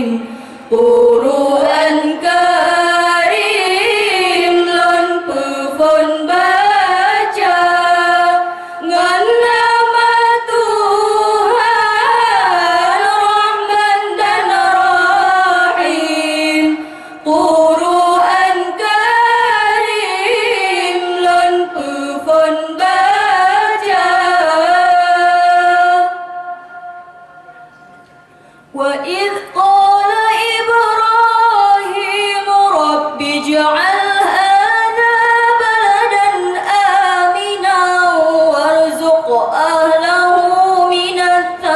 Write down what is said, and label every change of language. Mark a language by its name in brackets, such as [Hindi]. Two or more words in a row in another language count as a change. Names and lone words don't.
[Achinese] Quran Karim lon pefon baca ngan nama Tuhan Rahman dan Rahim. Quran Karim lon pefon baca. [Arabic] وإذ قال إبراهيم رب اجعل هذا بلدا آمنا وارزق أهله من